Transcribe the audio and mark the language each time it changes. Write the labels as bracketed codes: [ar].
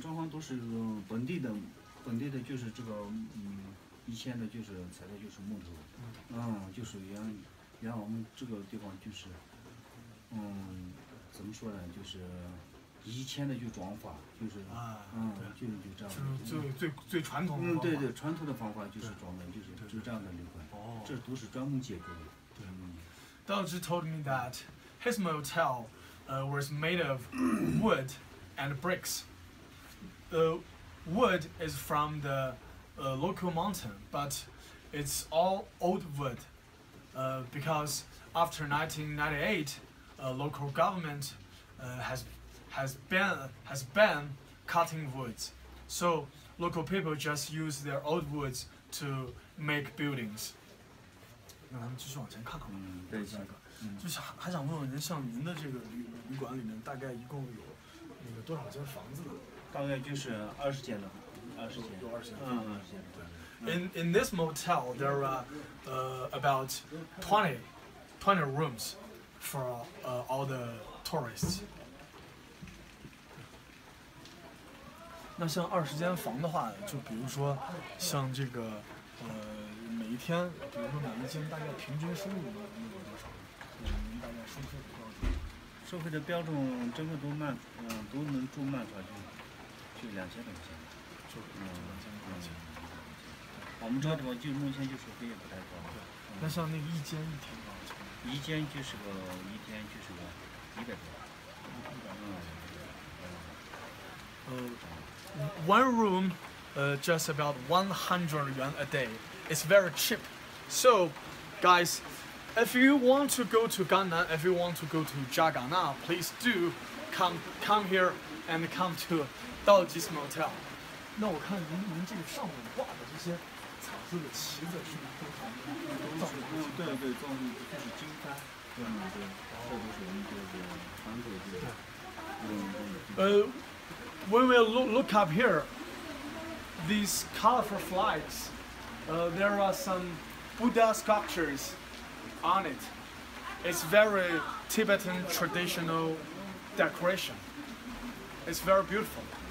[zh] 装潢都是本地的就是这个以前的就是材料就是木头，就是原我们这个地方就是怎么说呢，就是以前的就装法就是就这样，就是最传统的方法。对，传统的方法就是装的，就是这样的旅馆，这都是专门结构的。 [en] Daoji told me that his motel was made of wood and bricks. The wood is from the local mountain, but it's all old wood because after 1998, local government has banned cutting woods. So local people just use their old woods to make buildings. [zh] 那咱们继续往前看看吧。对，下一个，就是还想问问您，像您的这个旅馆里面，大概一共有那个多少间房子呢？大概就是20间的，20间。有20间。 20间。 [en] In this motel, there are about 20 rooms for all the tourists. [zh] 那像20间房的话，就比如说像这个每一天，比如说每一间大概平均收入能有多少？您大概收费的标准？收费的标准整个都能住满的话就2000多块钱。就2000块钱。我们这个地方就目前就收费也不太高。那像那个一间一天多少钱？一天就是个100多。 [en] One room, just about 100 yuan a day. It's very cheap. So, guys, if you want to go to Gannan, if you want to go to Zhagana, please do come here and come to Daoji's motel. [zh] 那我看您这个上面挂的这些彩色的旗子是不是都是对，造型就是金帆，对，这都是我们就是韩国的。 [en] When we look up here, these colorful flags, there are some Buddha sculptures on it. It's very Tibetan traditional decoration. It's very beautiful.